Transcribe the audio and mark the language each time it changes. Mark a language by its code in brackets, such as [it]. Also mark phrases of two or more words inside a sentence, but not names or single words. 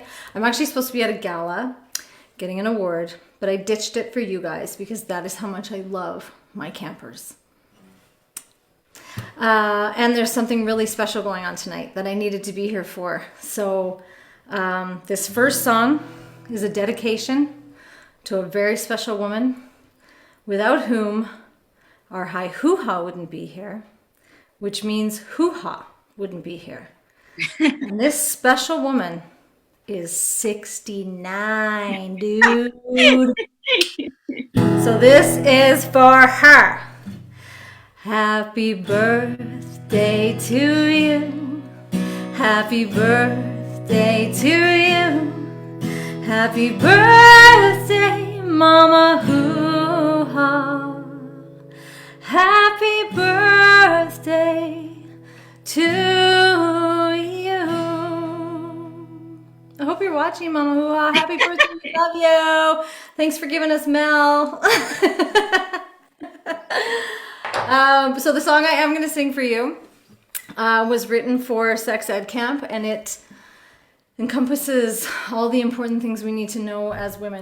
[en] I'm actually supposed to be at a gala getting an award, but I ditched it for you guys because that is how much I love my campers. And there's something really special going on tonight that I needed to be here for. So this first song is a dedication to a very special woman without whom our high hoo-ha wouldn't be here, which means hoo-ha wouldn't be here. And this special woman is 69, dude. So this is for her. Happy birthday to you. Happy birthday to you. Happy birthday, Mama Hoo. hoo-ha. Happy birthday to you. I hope you're watching, Mama Hoo-ha. Happy birthday. We love you. Thanks for giving us Mel. So the song I am going to sing for you was written for Sex Ed Camp, and it encompasses all the important things we need to know as women.